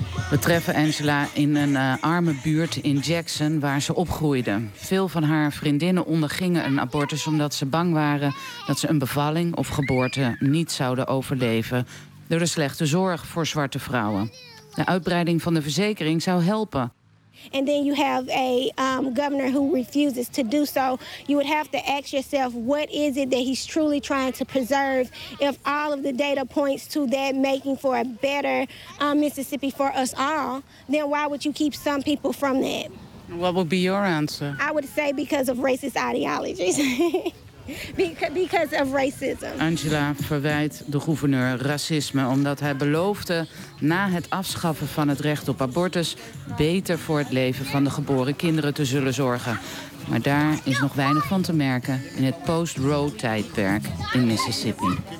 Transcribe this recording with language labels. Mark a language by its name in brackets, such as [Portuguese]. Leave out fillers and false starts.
[Dutch] We treffen Angela in een arme buurt in Jackson waar ze opgroeide. Veel van haar vriendinnen ondergingen een abortus omdat ze bang waren dat ze een bevalling of geboorte niet zouden overleven door de slechte zorg voor zwarte vrouwen. De uitbreiding van de verzekering zou helpen. [English] And then you have a governor who refuses to do so. You would have to ask yourself, what is it that he's truly trying to preserve if all of the data points to that making for a better Mississippi for us all? Then why would you keep some people from that? What would be your answer? I would say because of racist ideologies. Because of racism. [Dutch] Angela verwijt de gouverneur racisme omdat hij beloofde na het afschaffen van het recht op abortus beter voor het leven van de geboren kinderen te zullen zorgen. Maar daar is nog weinig van te merken in het post-Roe-tijdperk in Mississippi.